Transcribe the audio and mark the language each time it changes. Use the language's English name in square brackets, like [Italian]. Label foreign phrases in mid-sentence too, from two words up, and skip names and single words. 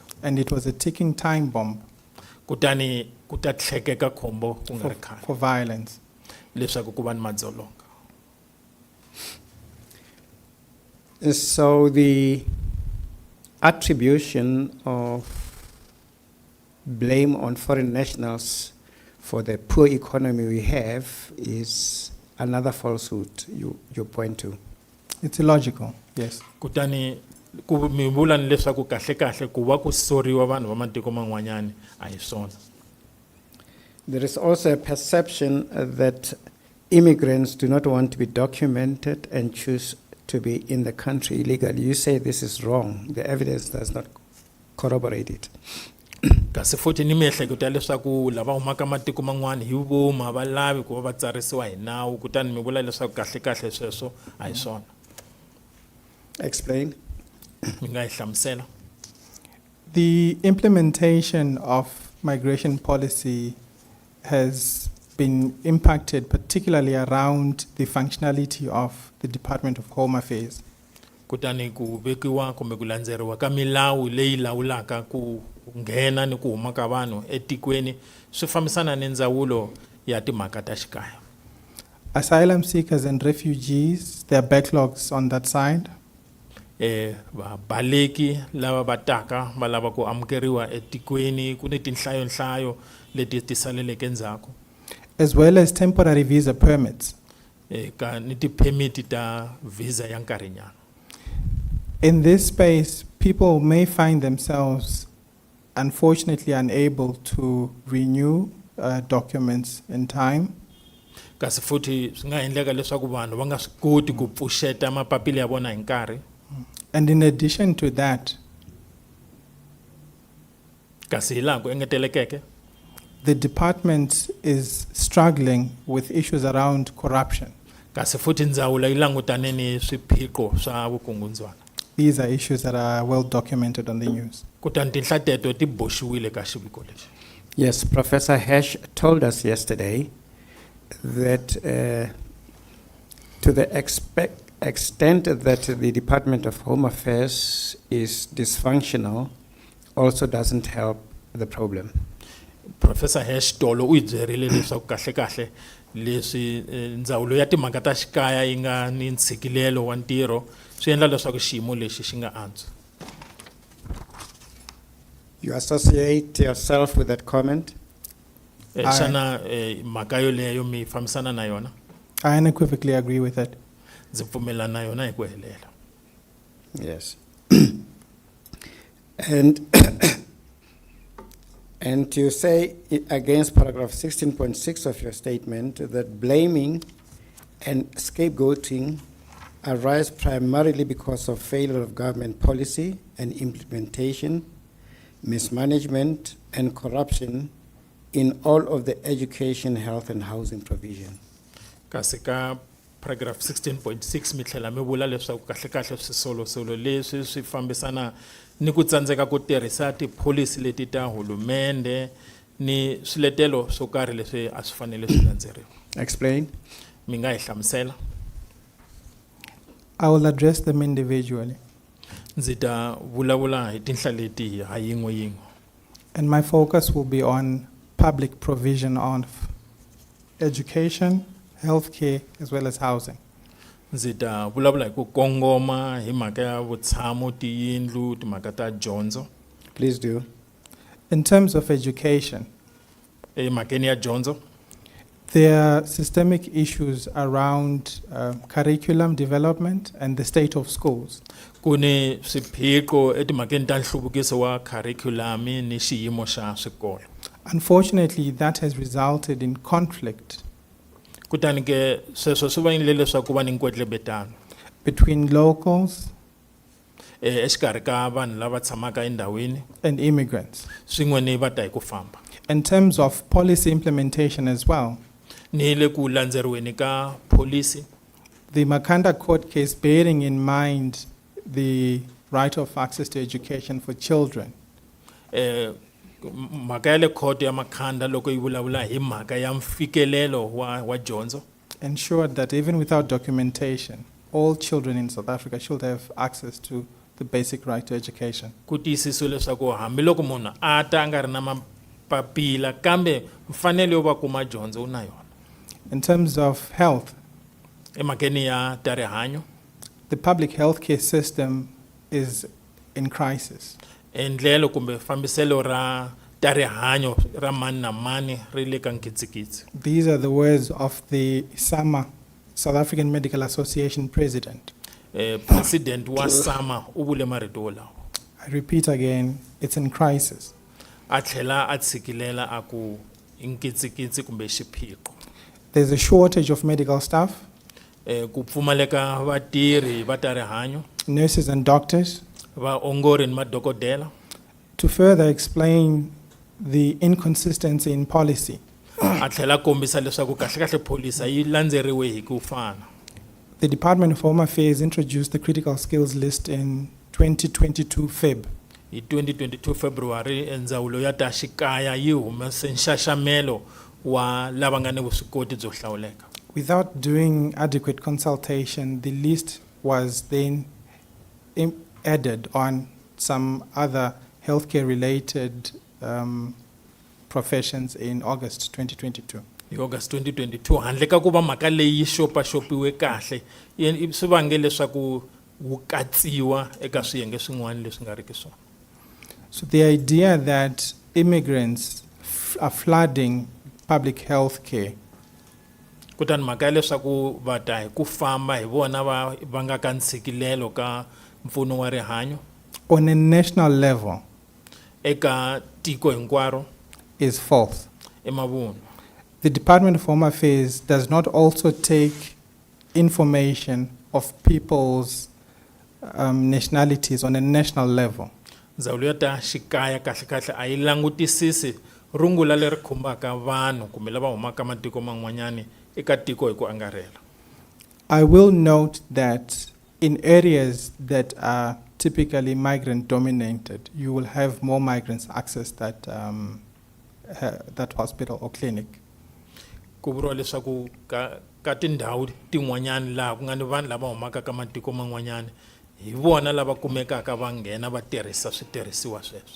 [English] and it was a ticking time bomb [Tsonga] Kutani ku ta tlhekeka khombo ku nga ri khale [English] for violence. [Tsonga] leswaku ku va ni madzolonga. [English] So the attribution of blame on foreign nationals for the poor economy we have is another falsehood you point to. It's illogical, yes. [Tsonga] Kutani ku mi vula ni leswaku kahle ku va ku soriwa vanhu va matiko man'wanyani a hi swona. [English] There is also a perception that immigrants do not want to be documented and choose to be in the country illegally. You say this is wrong. The evidence does not corroborate it. [Tsonga] Kasi futhi ni miehleketo ya leswaku lava humaka matiko man'wana hi vuma va lavi ku va va tsarisiwa hi nawu, kutani mi vula leswaku kahle sweswo a hi swona. [English] Explain. [Tsonga] Mi nga hi hlamusela. [English] The implementation of migration policy has been impacted particularly around the functionality of the Department of Home Affairs. [Tsonga] Kutani ku vekiwa kumbe ku landzeriwa ka milawu leyi lawulaka ku nghena ni ku huma ka vanhu etikweni swi fambisana ni ndzawulo ya timhaka ta xikaya. [English] Asylum seekers and refugees, there are backlogs on that side. [Tsonga] Vabaleki lava va taka va lava ku amukeriwa etikweni ku ni tinhlayo leti ti saleleke endzhaku. [English] As well as temporary visa permits. [Tsonga] Ka ni tiphemiti ta visa ya nkarhinyana. [English] In this space, people may find themselves unfortunately unable to renew documents in time. [Tsonga] Kasi futhi swi nga endleka leswaku vanhu va nga swi koti ku pfuxeta mapapila ya vona hi nkarhi. [English] And in addition to that, [Tsonga] kasi hi laha ku engetelekeke, [English] the department is struggling with issues around corruption. [Tsonga] kasi futhi ndzawulo yi langutane ni swiphiqo swa vukungundzwana. [English] These are issues that are well documented on the news. [Tsonga] Kutani tinhla teto ti boxiwile ka xiviko lexi. [English] Yes, Professor Hesh told us yesterday that to the extent that the Department of Home Affairs is dysfunctional also doesn't help the problem. [Tsonga] Professor Heshtolo u hi byerile leswaku kahle leswi ndzawulo ya timhaka ta xikaya yi nga ni ntshikelelo wa ntirho swi endla leswaku xiyimo lexi xi nga antswi. [English] You associate yourself with that comment? [Tsonga] Xana mhaka yoleyo mi fambisana na yona? [English] I unequivocally agree with it. [Tsonga] Ndzi pfumelana na yona hi ku helela. [English] Yes. And and you say against paragraph 16.6 of your statement that blaming and scapegoating arise primarily because of failure of government policy and implementation, mismanagement and corruption in all of the education, health and housing provision. [Tsonga] Kasi ka paragraph 16.6 mi tlhela mi vula leswaku kahle swisolosolo leswi swi fambisana ni ku tsandzeka ku tirhisa tipholisi leti ta hulumende ni swiletelo swo karhi leswi a swi fanele swi landzeriwa. [English] Explain. [Tsonga] Mi nga hi hlamusela? [English] I will address them individually. [Tsonga] Ndzi ta vulavula hi tinhla leti ha yin'we yin'we. [English] And my focus will be on public provision of education, healthcare, as well as housing. [Tsonga] Ndzi ta vulavula hi ku kongoma hi mhaka ya vutshamo, tiyindlu, timhaka ta dyondzo. [English] Please do. In terms of education, [Tsonga] Emhakeni ya dyondzo [English] there are systemic issues around curriculum development and the state of schools. [Tsonga] ku ni swiphiqo etimhakeni ta nhluvukiso wa curriculum ni xiyimo xa swikolo. [English] Unfortunately, that has resulted in conflict [Tsonga] Kutani ke sweswo swi vangile leswaku ku va ni nkwetlembetano [English] between locals [Tsonga] exikarhi ka vanhu lava tshamaka endhawini [English] and immigrants. [Tsonga] swin'we ni va ta hi ku famba [English] In terms of policy implementation as well, [Tsonga] ni le ku landzeriweni ka policy. [English] the Makanda court case, bearing in mind the right of access to education for children, [Tsonga] Mhaka ya le court ya Makhanda loko yi vulavula hi mhaka ya mfikelelo wa dyondzo [English] ensured that even without documentation, all children in South Africa should have access to the basic right to education. [Tsonga] ku tiyisisiwe leswaku hambiloko munhu a ta a nga ri na mapapila kambe mfanelo yo va kuma dyondzo u na yona. [English] In terms of health, [Tsonga] Emhakeni ya ta rihanyo [English] the public healthcare system is in crisis. [Tsonga] endlelo kumbe fambiselo ra ta rihanyo ra mani na mani ri le ka nkitsikitsi. [English] These are the words of the SAMA, South African Medical Association president. [Tsonga] President wa SAMA u vule marito wolawo. [English] I repeat again, it's in crisis. [Tsonga] A tlhela a tshikilela a ku nkitsikitsi kumbe xiphiqo. [English] There's a shortage of medical staff, [Tsonga] Ku pfumaleka vatirhi va ta rihanyo, [English] nurses and doctors. [Tsonga] vaongori ni madokodela. [English] To further explain the inconsistency in policy, [Tsonga] A tlhela kombisa leswaku kahle pholisi yi landzeriwe hi ku fana. [English] the Department of Home Affairs introduced the critical skills list in 2022 Feb. [Tsonga] Hi 2022 February ndzawulo ya ta xikaya yi humese nxaxamelo wa lava nga ni vuswikoti byo hlawuleka. [English] Without doing adequate consultation, the list was then added on some other healthcare-related professions in August 2022. [Tsonga] Hi August 2022 handle ka ku va mhaka leyi xopaxopiwe kahle swi vange leswaku wu katsiwa eka swiyenge swin'wana leswi nga riki swona. [English] So the idea that immigrants are flooding public health care [Tsonga] Kutani mhaka ya leswaku va ta hi ku famba hi vona va nga ka ntshikilelo ka mpfuno wa rihanyo [English] on a national level [Tsonga] eka tiko hinkwaro [English] is false. [Tsonga] emavunwa. [English] The Department of Home Affairs does not also take information of people's nationalities on a national level. [Tsonga] Ndzawulo ya ta xikaya kahle a yi langutisisi rungula leri khumbaka vanhu kumbe lava humaka matiko man'wanyani eka tiko hi ku angarhela. [English] I will note that in areas that are typically migrant dominated, you will have more migrants access that hospital or clinic. [Tsonga] Ku vuriwa leswaku ka ka tindhawu tin'wanyana laha ku nga ni vanhu lava humaka ka matiko man'wanyana hi vona lava kumekaka va nghena va tirhisa switirhisiwa sweswo.